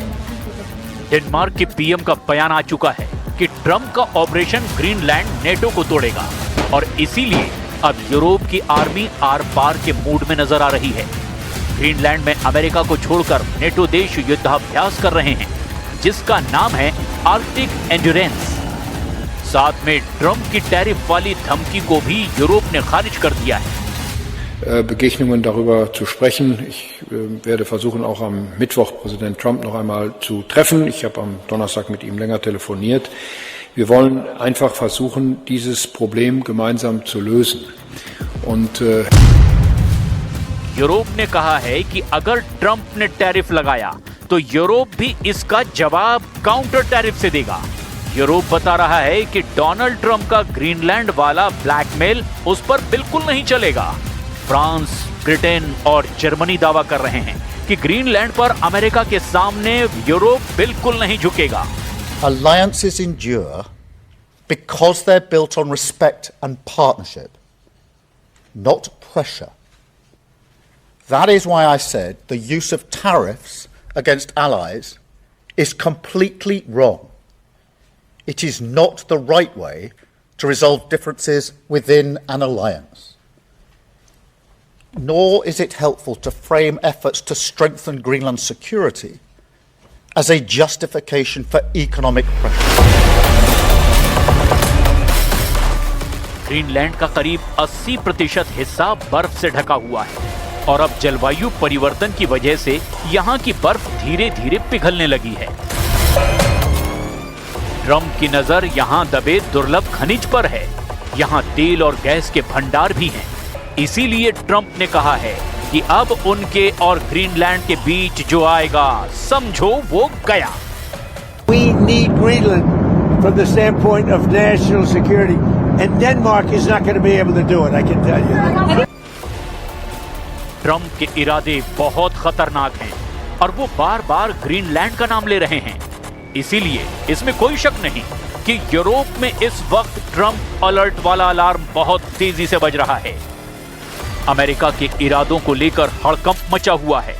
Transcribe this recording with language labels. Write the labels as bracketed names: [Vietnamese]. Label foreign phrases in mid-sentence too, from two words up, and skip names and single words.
[Hindi] डेनमार्क के पीएम का बयान आ चुका है कि ट्रंप का ऑपरेशन ग्रीनलैंड नेटो को तोड़ेगा और इसीलिए अब यूरोप की आर्मी आर पार के मूड में नजर आ रही है। ग्रीनलैंड में अमेरिका को छोड़कर नेटो देश युद्धाभ्यास कर रहे हैं, जिसका नाम है आर्कटिक एंड्योरेंस। साथ में ट्रंप की टैरिफ वाली धमकी को भी यूरोप ने खारिज कर दिया है। [German] Begegnungen darüber zu sprechen. Ich werde versuchen, auch am Mittwoch Präsident Trump noch einmal zu treffen. Ich habe am Donnerstag mit ihm länger telefoniert. Wir wollen einfach versuchen, dieses Problem gemeinsam zu lösen. Und [Hindi] यूरोप ने कहा है कि अगर ट्रंप ने टैरिफ लगाया तो यूरोप भी इसका जवाब [English] counter tariff [Hindi] से देगा। यूरोप बता रहा है कि डोनाल्ड ट्रंप का ग्रीनलैंड वाला ब्लैकमेल उस पर बिल्कुल नहीं चलेगा। फ्रांस, ब्रिटेन और जर्मनी दावा कर रहे हैं कि ग्रीनलैंड पर अमेरिका के सामने यूरोप बिल्कुल नहीं झुकेगा। [English] Alliances endure because they're built on respect and partnership, not pressure. That is why I said the use of tariffs against allies is completely wrong. It is not the right way to resolve differences within an alliance. Nor is it helpful to frame efforts to strengthen Greenland's security as a justification for economic pressure. [Hindi] ग्रीनलैंड का करीब 80% हिस्सा बर्फ से ढका हुआ है और अब जलवायु परिवर्तन की वजह से यहाँ की बर्फ धीरे धीरे पिघलने लगी है। ट्रंप की नजर यहाँ दबे दुर्लभ खनिज पर है। यहाँ तेल और गैस के भंडार भी हैं। इसीलिए ट्रंप ने कहा है कि अब उनके और ग्रीनलैंड के बीच जो आएगा, समझो वो गया। [English] We need Greenland from the standpoint of national security, and Denmark is not going to be able to do it, I can tell you. [Hindi] ट्रंप के इरादे बहुत खतरनाक हैं और वो बार-बार ग्रीनलैंड का नाम ले रहे हैं। इसीलिए इसमें कोई शक नहीं कि यूरोप में इस वक्त ट्रंप अलर्ट वाला अलार्म बहुत तेजी से बज रहा है। अमेरिका के इरादों को लेकर हड़कंप मचा हुआ है।